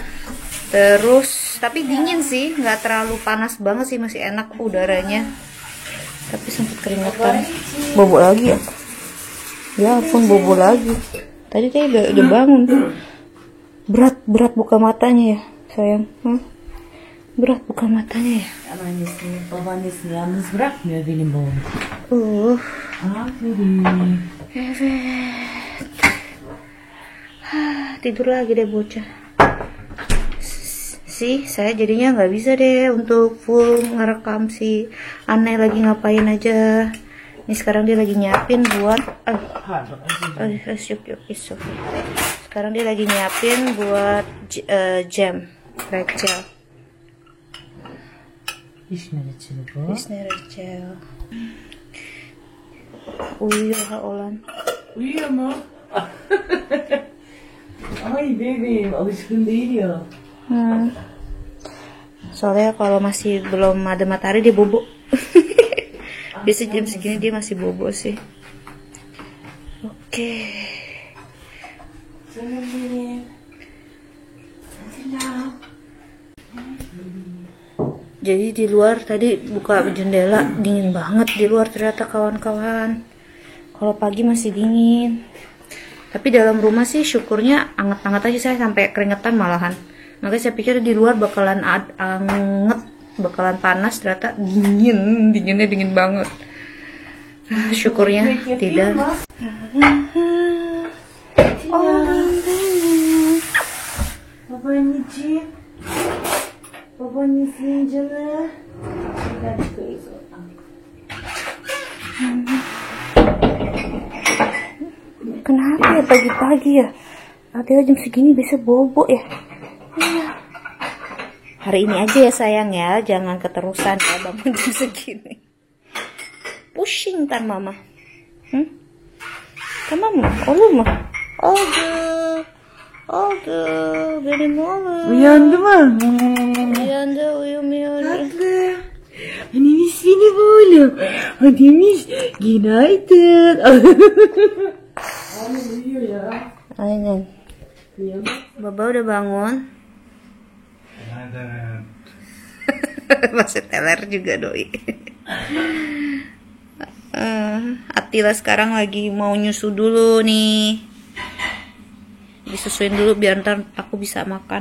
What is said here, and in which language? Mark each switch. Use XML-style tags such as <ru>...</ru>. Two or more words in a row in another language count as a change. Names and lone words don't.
<id>Terus tapi dingin sih, nggak terlalu panas banget sih, masih enak udaranya. Tapi sempat keringetan. Bobo lagi ya? Ya ampun, bobo lagi. Tadi udah bangun. Berat buka matanya ya sayang. Berat buka matanya ya.</id> <tr>Anneannesini, babaannesini yalnız bırakmıyor benim oğlum. Aferin. Evet.</tr> <id>Tidur lagi deh bocah. Sih, saya jadinya nggak bisa deh untuk full ngerekam si Anne lagi ngapain aja. Ini sekarang dia lagi nyiapin buat</id> <tr>Pardon, özür dilerim.</tr> <id>sekarang dia lagi nyiapin buat jam pretzel.</id> <tr>Vişne reçeli bu. Vişne reçel. Uyuyor ha olan. Uyuyor mu? Ay bebeğim alışkın değil ya.</tr> <id>Soalnya kalau masih belum ada matahari dia bobo. Biasa jam segini dia masih bobo sih. Oke.</id> <tr>Canım benim. Selam.</tr> <id>Jadi di luar tadi buka jendela, dingin banget di luar ternyata kawan-kawan. Kalau pagi masih dingin. Tapi dalam rumah sih syukurnya anget-anget aja, saya sampai keringetan malahan. Makanya saya pikir di luar bakalan anget, bakalan panas, ternyata dinginnya dingin banget. Syukurnya tidak.</id> <tr>Babaanneciğim. Babaannesinin canı. Gel çıkarız oradan.</tr> <id>Kenapa ya pagi-pagi ya? Atilla jam segini bisa bobo ya? Hari ini aja ya sayang ya, jangan keterusan ya bangun jam segini. Pusing ntar mama.</id> <tr>Tamam mı? Olur mu? Oldu. Benim oğlum. Uyandı mı? Uyandı, uyumuyor. Tatlı. Annemiş benim oğlum. Annemiş günaydın. Anne uyuyor ya. Aynen. Uyandı.</tr> <id>Baba udah bangun. Masih teler juga doi. Atilla sekarang lagi mau nyusu dulu nih. Disusuin dulu biar ntar aku bisa makan.</id>